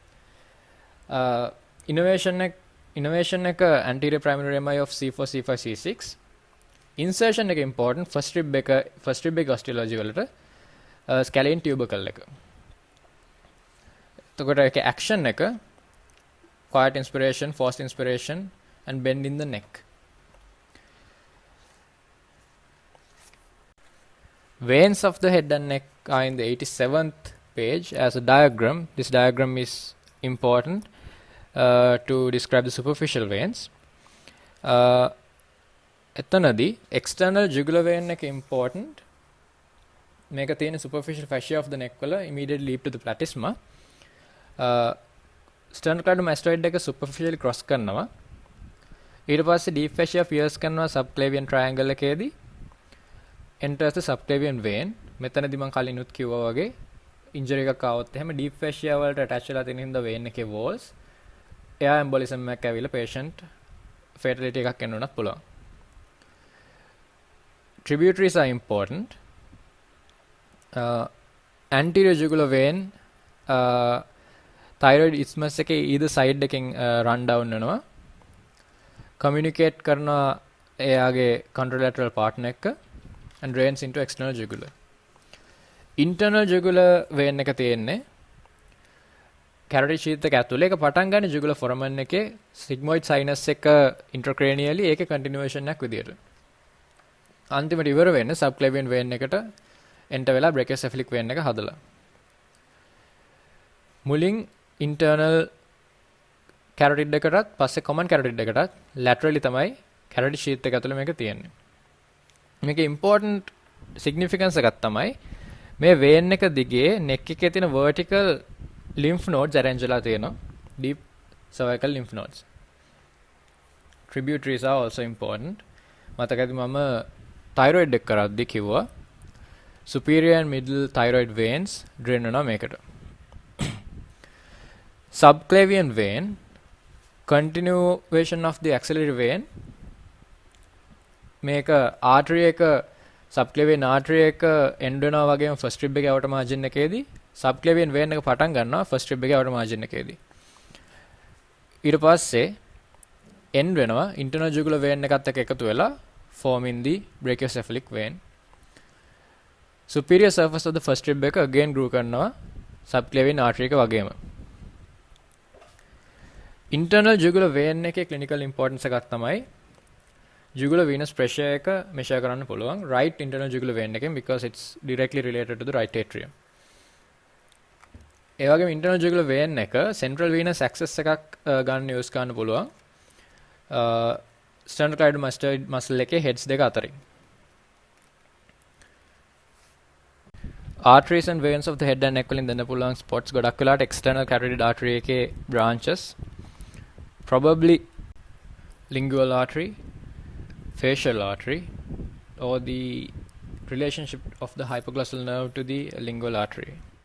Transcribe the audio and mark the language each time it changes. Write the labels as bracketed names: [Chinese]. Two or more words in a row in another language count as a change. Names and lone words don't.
[English] Innervation එක anterior primary MI of C4, C5, C6. Insertion එක important. first rib එක osteology වලට scalene tubercle එක. [Sinhala] එතකොට ඒකේ [English] action එක quiet inspiration, forced inspiration and bend in the neck. Veins of the head and neck are in the 87th page as a diagram. This diagram is important to describe the superficial veins. එතනදී external jugular vein එක important. [Sinhala] මේක තියෙන [English] superficial fascia of the neck වල immediately lead to the platysma. sternocleidomastoid එක superficially cross කරනවා. [Sinhala] ඊට පස්සේ [English] deep fascia pierce කරනවා subclavian triangle එකේදී. enters the subclavian vein. [Sinhala] මෙතනදී මම කලිනුත් කිව්වා වගේ injury එකක් ආවොත් එහෙම [English] deep fascia [Sinhala] වලට attach වෙලා තියෙන හින්දා vein එකේ walls [English] air embolism [Sinhala] එකක් ඇවිල්ලා [English] patient fatality [Sinhala] එකක් එන්න උනත් පුළුවන්. [English] Tributaries are important. Anterior jugular vein thyroid isthmus එකේ either side එකෙන් run down වෙනවා. communicate [Sinhala] කරනවා එයාගේ [English] contralateral partner එක්ක and drains into external jugular. Internal jugular vein [Sinhala] එක තියෙන්නේ [English] carotid sheath [Sinhala] එක ඇතුලේ. ඒක පටන් ගන්න [English] jugular foramen [Sinhala] එකේ [English] sigmoid sinus [Sinhala] එක intracranially ඒකේ continuation එකක් විදියට. අන්තිමට ඉවර වෙන්නේ [English] subclavian vein [Sinhala] එකට enter වෙලා [English] brachiocephalic vein [Sinhala] එක හදලා. මුලින් [English] internal carotid [Sinhala] එකටත් පස්සේ [English] common carotid [Sinhala] එකටත් laterally තමයි [English] carotid sheath [Sinhala] එක ඇතුළේ මේක තියෙන්නේ. මේකේ [English] important significance [Sinhala] එකක් තමයි මේ vein එක දිගේ neck එකේ තියෙන [English] vertical lymph nodes [Sinhala] arrange වෙලා තියෙනවා. [English] Deep cervical lymph nodes. Tributaries are also important. [Sinhala] මතකද මම thyroid එක කරද්දි කිව්වා [English] superior and middle thyroid veins [Sinhala] drain වෙනවා මේකට. [English] Subclavian vein, continuation of the axillary vein, [Sinhala] මේක artery එක [English] subclavian artery එක end [Sinhala] වෙනවා වගේම [English] first rib එකේ outer margin එකේදී subclavian vein [Sinhala] එක පටන් ගන්නවා [English] first rib එකේ outer margin එකේදී. [Sinhala] ඊට පස්සේ end වෙනවා [English] internal jugular vein [Sinhala] එකත් එක්ක එකතු වෙලා [English] forming the brachiocephalic vein. Superior surface of the first rib එක again groove කරනවා subclavian artery [Sinhala] එක වගේම. [English] Internal jugular vein එකේ clinical importance [Sinhala] එකක් තමයි [English] jugular venous pressure [Sinhala] එක measure කරන්න පුළුවන් [English] right internal jugular vein එකෙන් because it's directly related to the right atrium. [Sinhala] ඒ වගේම [English] internal jugular vein [Sinhala] එක [English] central venous access [Sinhala] එකක් ගන්න use කරන්න පුළුවන් [English] sternocleidomastoid muscle [Sinhala] එකේ heads දෙක අතරින්. [English] Arteries and veins of the head and neck [Sinhala] වලින් දෙන්න පුළුවන් [English] spots [Sinhala] ගොඩක් වෙලාට [English] external carotid artery එකේ branches probably lingual artery, facial artery, or the relationship of the hypoglossal nerve to the lingual artery.